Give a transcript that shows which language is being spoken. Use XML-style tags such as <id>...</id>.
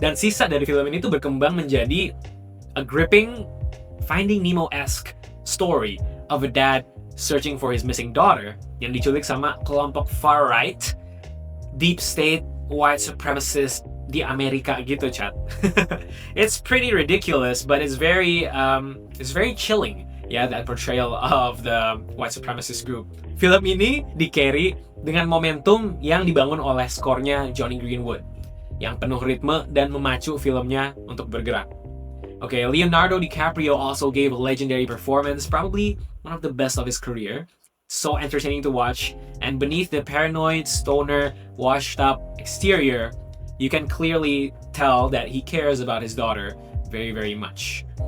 <id>Dan sisa dari film ini tuh berkembang menjadi</id> <en>a gripping Finding Nemo-esque story of a dad searching for his missing daughter</en> <id>yang diculik sama kelompok far-right, deep state, white supremacist di Amerika gitu, chat.</id> <en>It's pretty ridiculous, but it's very chilling. Yeah, that portrayal of the white supremacist group.</en> <id>Film ini di-carry dengan momentum yang dibangun oleh skornya Johnny Greenwood, yang penuh ritme dan memacu filmnya untuk bergerak.</id> <en>Okay, Leonardo DiCaprio also gave a legendary performance, probably one of the best of his career. So entertaining to watch, and beneath the paranoid, stoner, washed-up exterior, you can clearly tell that he cares about his daughter very, very much.</en>